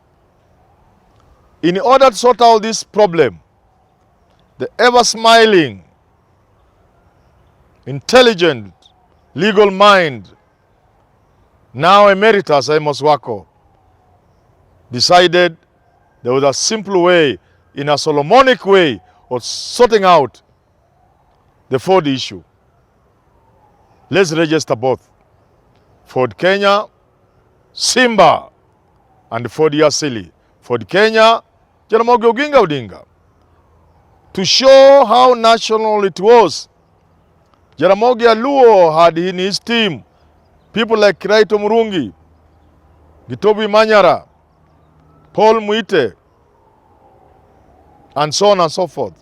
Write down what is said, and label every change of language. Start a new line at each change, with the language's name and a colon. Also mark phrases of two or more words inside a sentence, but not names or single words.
English: In order to sort out this problem, the ever-smiling, intelligent, legal mind, now emeritus Amos Wako, decided there was a simple way, in a Solomonic way, of sorting out the Ford issue. Let's register both. Ford Kenya, Simba, and Ford Yasili. Ford Kenya, Jaramogi Oginga Odinga. To show how national it was, Jaramogi Aluo had in his team people like Raito Murungi, Gitobi Manyara, Paul Muite, and so on and so forth.